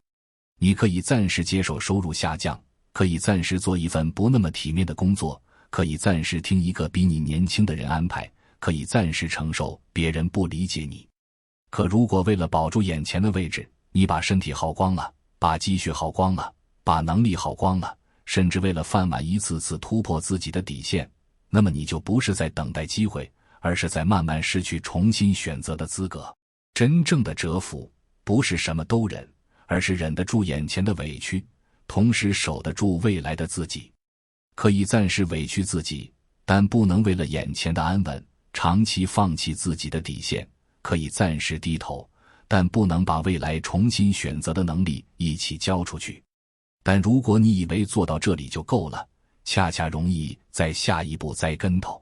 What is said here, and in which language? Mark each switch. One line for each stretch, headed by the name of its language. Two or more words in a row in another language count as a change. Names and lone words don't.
Chinese: 你可以暫時接受收入下降，可以暫時做一份不那麼體面的工作，可以暫時聽一個比你年輕的人安排，可以暫時承受別人不理解你。可如果為了保住眼前的位置， 你把身體耗光了，把積蓄耗光了，把能力耗光了，甚至為了飯碗一次次突破自己的底線，那麼你就不是在等待機會，而是在慢慢失去重新選擇的資格。真正的蟄伏不是什麼都忍，而是忍得住眼前的委屈，同時守得住未來的自己。可以暫時委屈自己，但不能為了眼前的安穩，長期放棄自己的底線。可以暫時低頭，但不能把未來重新選擇的能力一起交出去。但如果你以為做到這裡就夠了，恰恰容易在下一步栽跟頭。